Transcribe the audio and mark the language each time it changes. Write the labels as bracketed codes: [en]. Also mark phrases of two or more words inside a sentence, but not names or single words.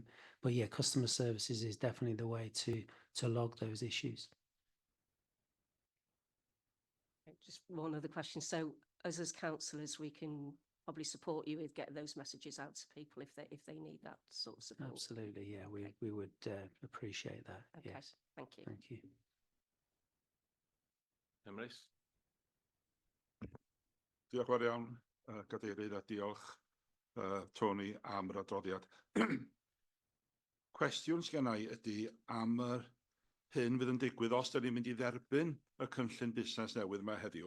[en] But yeah, customer services is definitely the way to log those issues. Just one other question. So as councillors, we can probably support you with getting those messages out to people if they need that sort of support. Absolutely, yeah, Okay. we would appreciate that. Okay. Yes, Thank you. thank you. Emrys? [cy] Diolch yn fawr iawn, Gadeirydd, a diolch Tony am yr adroddiad. Cwestiwn sgen i ydy am hyn fydd yn digwydd os da ni'n mynd i dderbyn y cynllun busnes newydd yma heddiw.